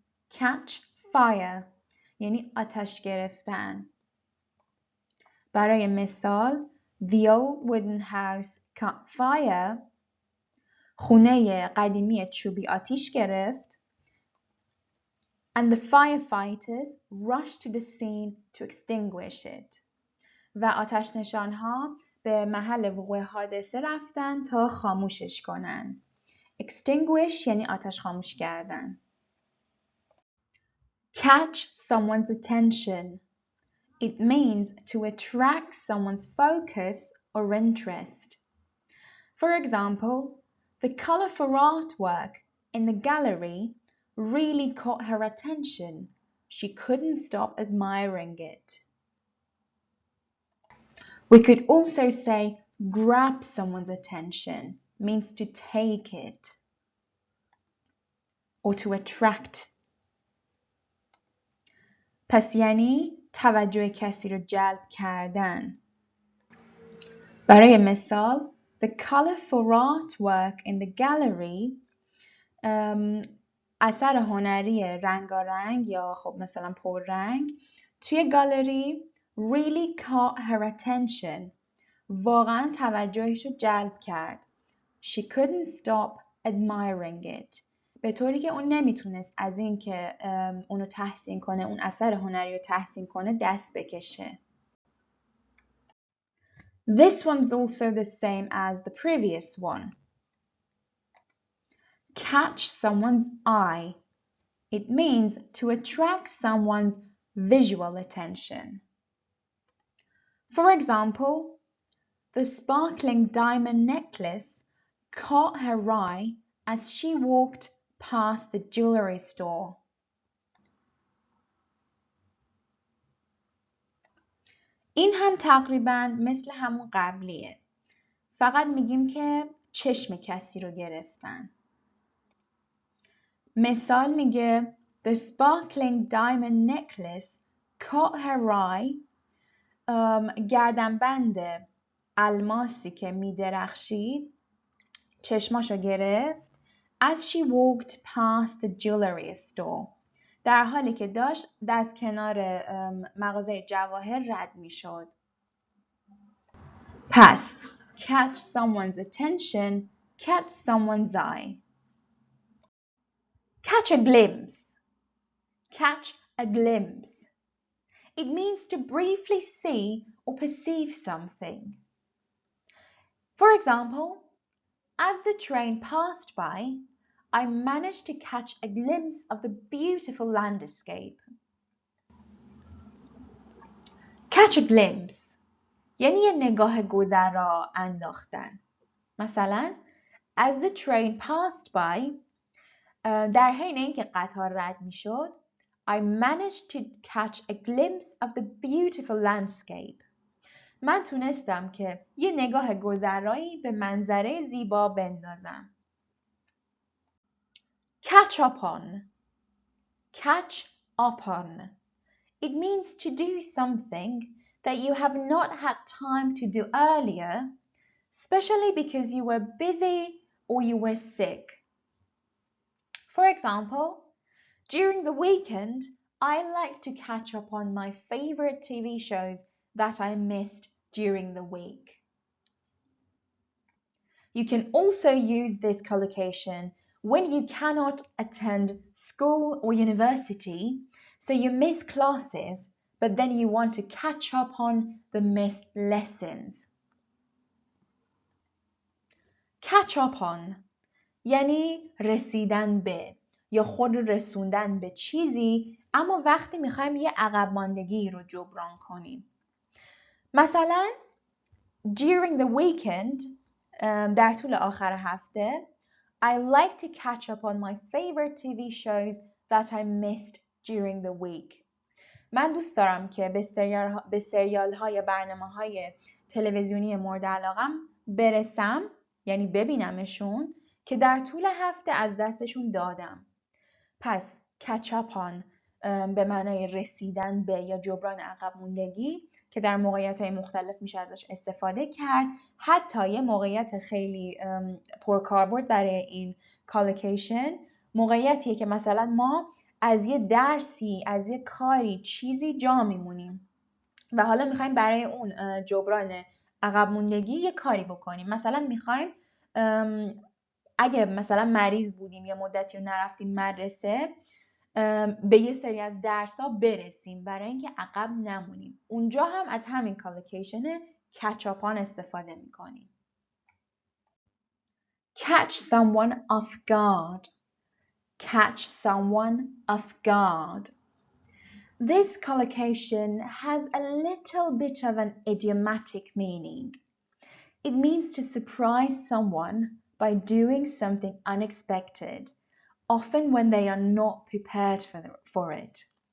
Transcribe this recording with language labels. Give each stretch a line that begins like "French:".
English: Catch fire
Persian: یعنی آتش گرفتن. برای مثال
English: The old wooden house caught fire.
Persian: خونه قدیمی چوبی آتیش گرفت.
English: And the firefighters rushed to the scene to extinguish it.
Persian: و آتش نشانها به محل وقوع حادثه رفتن تا خاموشش کنن. Extinguish یعنی آتش خاموش کردن.
English: Catch someone's attention. It means to attract someone's focus or interest. For example, the colorful artwork in the gallery really caught her attention. She couldn't stop admiring it. We could also say grab someone's attention means to take it or to attract.
Persian: پس یعنی توجه کسی رو جلب کردن. برای مثال
English: The colorful artwork in the gallery
Persian: اثر هنری رنگارنگ یا خب مثلا پررنگ توی گالری
English: really caught her attention.
Persian: واقعا توجهش رو جلب کرد.
English: She couldn't stop admiring it.
Persian: به طوری که اون نمیتونست از این که اونو تحسین کنه، اون اثر هنری رو تحسین کنه دست بکشه.
English: This one's also the same as the previous one. Catch someone's eye. It means to attract someone's visual attention. For example, the sparkling diamond necklace caught her eye as she walked past the jewelry store.
Persian: این هم تقریباً مثل همون قبلیه. فقط میگیم که چشم کسی رو گرفتن. مثال میگه
English: The sparkling diamond necklace caught her eye.
Persian: گردنبند الماسی که میدرخشید چشماشو گرفت.
English: As she walked past the jewelry store.
Persian: در حالی که داشت از کنار مغازه جواهر رد میشد. پس
English: catch someone's attention, catch someone's eye. Catch a glimpse. Catch a glimpse. It means to briefly see or perceive something. For example, as the train passed by, I managed to catch a glimpse of the beautiful landscape. Catch a glimpse
Persian: یعنی یه نگاه گذرا انداختن. مثلا
English: as the train passed by
Persian: در حین اینکه قطار رد میشد
English: I managed to catch a glimpse of the beautiful landscape.
Persian: من تونستم که یه نگاه گذرایی به منظره زیبا بندازم.
English: Catch up on. Catch up on. It means to do something that you have not had time to do earlier, especially because you were busy or you were sick. For example, during the weekend, I like to catch up on my favorite TV shows that I missed during the week. You can also use this collocation when you cannot attend school or university, so you miss classes, but then you want to catch up on the missed lessons. Catch up on
Persian: یعنی رسیدن به یا خود رسوندن به چیزی اما وقتی میخوایم یه عقب ماندگی رو جبران کنیم. مثلا
English: during the weekend
Persian: در طول آخر هفته
English: I like to catch up on my favorite TV shows that I missed during the week.
Persian: من دوست دارم که به سریال های برنامه های تلویزیونی مورد علاقم برسم یعنی ببینمشون که در طول هفته از دستشون دادم. پس
English: catch up on
Persian: به معنای رسیدن به یا جبران عقب موندگی که در موقعیت‌های مختلف میشه ازش استفاده کرد. حتی یه موقعیت خیلی پرکاربرد برای این کالوکیشن موقعیتیه که مثلا ما از یه درسی، از یه کاری، چیزی جا میمونیم و حالا میخوایم برای اون جبران عقب موندگی یه کاری بکنیم. مثلا میخوایم اگه مثلا مریض بودیم یا مدتی رو نرفتیم مدرسه به یه سری از درس‌ها برسیم برای اینکه عقب نمونیم. اونجا هم از همین کالوکیشن
English: catch up on
Persian: استفاده میکنیم.
English: Catch someone off guard. Catch someone off guard. This collocation has a little bit of an idiomatic meaning. It means to surprise someone by doing something unexpected, often when they are not prepared for it.